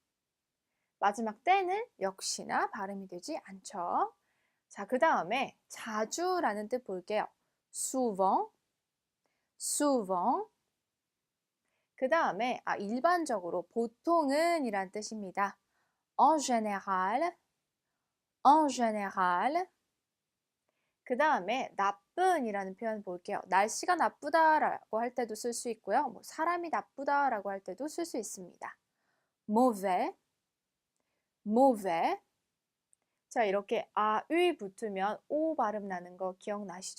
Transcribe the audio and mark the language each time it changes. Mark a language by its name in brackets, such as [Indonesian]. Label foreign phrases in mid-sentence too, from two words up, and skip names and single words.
[Korean] 마지막 때는 역시나 발음이 되지 않죠. 자, 그 다음에 자주라는 뜻 볼게요. [French] souvent, souvent. [Korean] 그 다음에 일반적으로 보통은 이란 뜻입니다. [French] en général, en général. [Korean] 그 다음에 나쁜이라는 표현 볼게요. 날씨가 나쁘다라고 할 때도 쓸 수 있고요. 뭐 사람이 나쁘다라고 할 때도 쓸 수 있습니다. [French] mauvais, mauvais. [Korean] 자, 이렇게 아의 붙으면 오 발음 나는 거 기억나시죠?